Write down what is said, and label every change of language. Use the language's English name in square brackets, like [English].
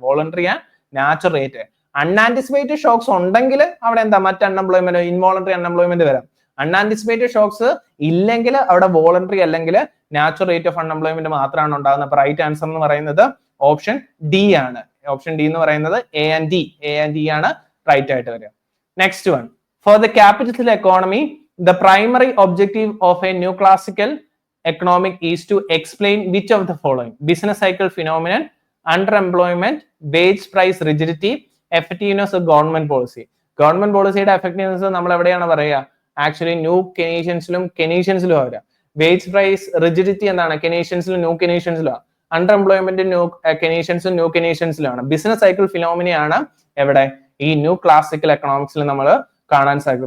[Malayalam] Voluntary and natural rate. അൺആന്റിസിപ്പേറ്റഡ് socks ഉണ്ടെങ്കിൽ അവിടെ എന്താ മറ്റ് അൺഎംപ്ലോയ്മെന്റ്, ഇൻവോളണ്ടറി അൺഎംപ്ലോയ്മെന്റ് വരാം. അൺആന്റിസിപ്പേറ്റഡ് ഷോക്സ് ഇല്ലെങ്കിൽ അവിടെ വോളണ്ടറി അല്ലെങ്കിൽ നാച്ചുറൽ റേറ്റ് ഓഫ് അൺഎംപ്ലോയ്മെന്റ് മാത്രമാണ് ഉണ്ടാകുന്നത്. അപ്പൊ റൈറ്റ് ആൻസർ എന്ന് പറയുന്നത് ഓപ്ഷൻ ഡി ആണ്. ഓപ്ഷൻ ഡി എന്ന് പറയുന്നത് എ ആൻഡ് ഡി ആണ് റൈറ്റ് ആയിട്ട് വരിക. [English] Next one, for the capitalist economy the primary objective of a new classical economic is to explain which of the following: business cycle phenomenon, underemployment, wage price rigidity, effectiveness of government policy. Government policy effectiveness [Malayalam] നമ്മൾ എവിടെയാണ് പറയുക, actually new കെനീഷ്യൻസിലും വരാം. Wage price rigidity എന്താണ്, കെനീഷ്യൻസിലും new കെനീഷ്യൻസിലും. അണ്ടർഎംപ്ലോയ്മെന്റ് new കെനീഷ്യൻസും new കെനീഷ്യൻസിലാണ്. Business cycle ഫിനോമിനയാണ് എവിടെ, ഈ new classical എക്കണോമിക്സിൽ നമ്മൾ കാണാൻ സാധിക്കും.